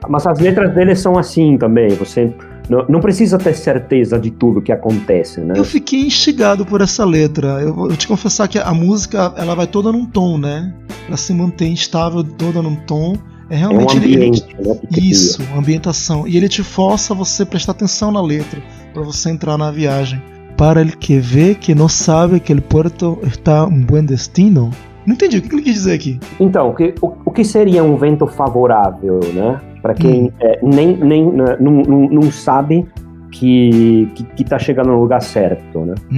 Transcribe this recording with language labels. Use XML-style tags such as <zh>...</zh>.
<pt>Mas as letras dele são assim também, você não precisa ter certeza de tudo que acontece, né? Eu fiquei instigado por essa letra, eu vou te confessar que a música, ela vai toda num tom, né? Ela se mantém estável toda num tom, é realmente... é um ambiente, ele, né? Isso, uma ambientação, e ele te força você prestar atenção na letra, pra você entrar na viagem.</pt> <es>Para el que ve que no sabe que el puerto está un buen destino...</es> <pt>Não entendi, o que ele quis dizer aqui? Então, o que seria um vento favorável, né? Pra quem não sabe que tá chegando no lugar certo, né?</pt>